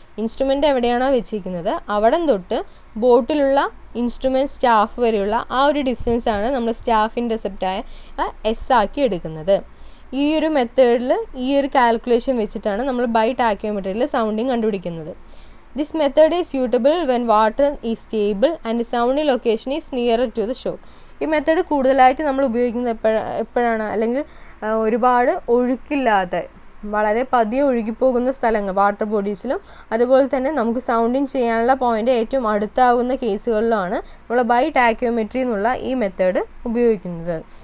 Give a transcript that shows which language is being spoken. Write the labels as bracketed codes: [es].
[ml] Instrument എവിടെയാണോ വെച്ചിരിക്കുന്നത് അവിടെ തൊട്ട് ബോട്ടിലുള്ള ഇൻസ്ട്രുമെൻറ്റ് സ്റ്റാഫ് വരെയുള്ള ആ ഒരു ഡിസ്റ്റൻസാണ് നമ്മൾ സ്റ്റാഫ് ഇൻ്റർസെപ്റ്റായ എസ് ആക്കി എടുക്കുന്നത്. ഈ ഒരു മെത്തേഡിൽ ഈ ഒരു കാൽക്കുലേഷൻ വെച്ചിട്ടാണ് നമ്മൾ ബൈ ടാക്കിയോമെട്രിയിൽ സൗണ്ടിങ് കണ്ടുപിടിക്കുന്നത്. [en] This method is suitable when water is stable and the sounding location is nearer to the shore. [ml] ഈ മെത്തേഡ് കൂടുതലായിട്ട് നമ്മൾ ഉപയോഗിക്കുന്നത് എപ്പോഴാണ്, അല്ലെങ്കിൽ ഒരുപാട് ഒഴുക്കില്ലാത്ത വളരെ പതിയെ ഒഴുകിപ്പോകുന്ന സ്ഥലങ്ങൾ വാട്ടർ ബോഡീസിലും അതുപോലെ തന്നെ നമുക്ക് സൗണ്ടിങ് ചെയ്യാനുള്ള പോയിൻ്റ് ഏറ്റവും അടുത്താവുന്ന കേസുകളിലാണ് നമ്മൾ ബൈ ടാക്യോമെട്രി എന്നുള്ള ഈ മെത്തേഡ് ഉപയോഗിക്കുന്നത്.